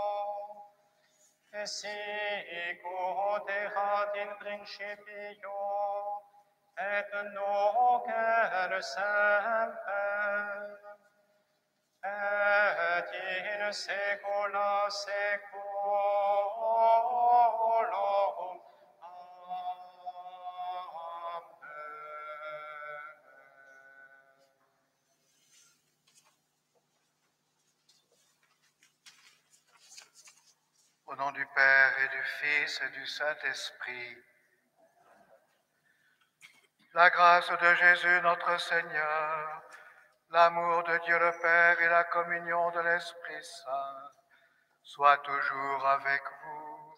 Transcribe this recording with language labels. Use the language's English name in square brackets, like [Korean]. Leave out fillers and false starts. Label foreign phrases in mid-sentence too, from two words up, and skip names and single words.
[Latin] sicut erat in principio et nunc et semper et in saecula saeculorum. [French] Au nom du Père et du Fils et du Saint-Esprit, la grâce de Jésus notre Seigneur, l'amour de Dieu le Père et la communion de l'Esprit Saint soient toujours avec vous.